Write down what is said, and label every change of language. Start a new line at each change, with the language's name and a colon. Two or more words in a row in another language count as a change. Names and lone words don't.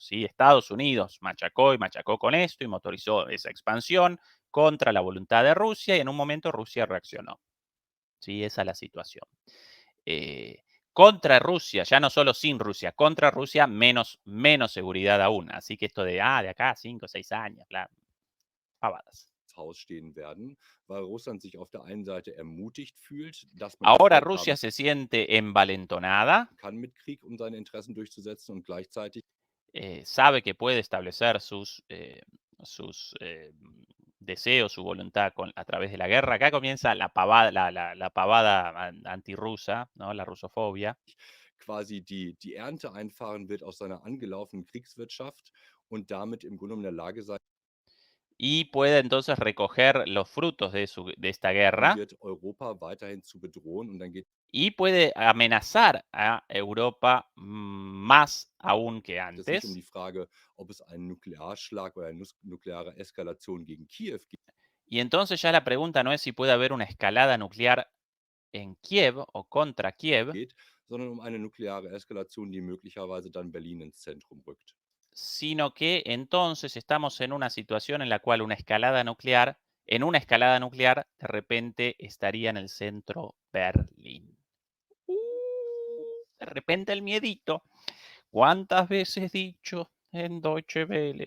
Spanish: Estados Unidos machacó y machacó con esto y motorizó esa expansión contra la voluntad de Rusia y en un momento Rusia reaccionó. ¿Sí? Esa es la situación. Contra Rusia, ya no solo sin Rusia, contra Rusia menos seguridad aún. Así que esto de acá 5 o 6 años, bla, pavadas.
German: Haus stehen werden, weil Russland sich auf der einen Seite ermutigt fühlt, dass man
Spanish: Ahora
German: Erfolg
Spanish: Rusia
German: haben
Spanish: se siente envalentonada,
German: kann mit Krieg, um seine Interessen durchzusetzen und gleichzeitig
Spanish: sabe que puede establecer sus deseos, su voluntad a través de la guerra. Acá comienza la pavada, la pavada antirrusa, ¿no? La rusofobia.
German: quasi die Ernte einfahren wird aus seiner angelaufenen Kriegswirtschaft und damit im Grunde genommen in der Lage sein
Spanish: Y puede entonces recoger los frutos de esta guerra
German: wird, Europa weiterhin zu bedrohen. Und dann geht
Spanish: y puede amenazar a Europa más aún que
German: es nicht um
Spanish: antes.
German: die Frage, ob es einen Nuklearschlag oder eine nukleare Eskalation gegen Kiew
Spanish: Y entonces ya la pregunta no es si puede haber una escalada nuclear en Kiev o contra Kiev,
German: geht, sondern um eine nukleare Eskalation, die möglicherweise dann Berlin ins Zentrum rückt.
Spanish: sino que entonces estamos en una situación en la cual en una escalada nuclear, de repente estaría en el centro Berlín. De repente el miedito. ¿Cuántas veces dicho en Deutsche Welle?